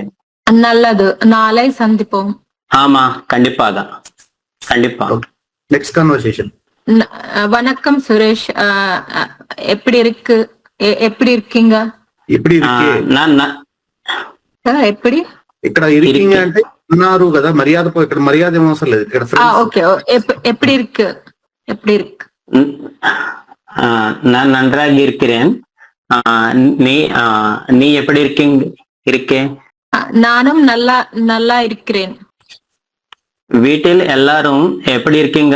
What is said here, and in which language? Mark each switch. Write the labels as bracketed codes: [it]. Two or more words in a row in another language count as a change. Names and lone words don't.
[ta] நல்லது, நாளை சந்திப்போம். ஆமா, கண்டிப்பா. [en] next conversation. [ta] வணக்கம் சுரேஷ், எப்படி இருக்கீங்க? எப்படி இருக்கு? எப்படி [te] ఇక్కడ இருக்கீங்க అంటే ఉన్నారు కదా, మర్యాద పో, ఇక్కడ మర్యాద ఏం అవసరం లేదు ఇక్కడ. ఓకే, [ta] எப்படி இருக்கு? நான் நன்றாக இருக்கிறேன். நீ எப்படி இருக்கே? நானும் நல்லா இருக்கிறேன். வீட்டில் எல்லாரும் எப்படி இருக்கீங்க?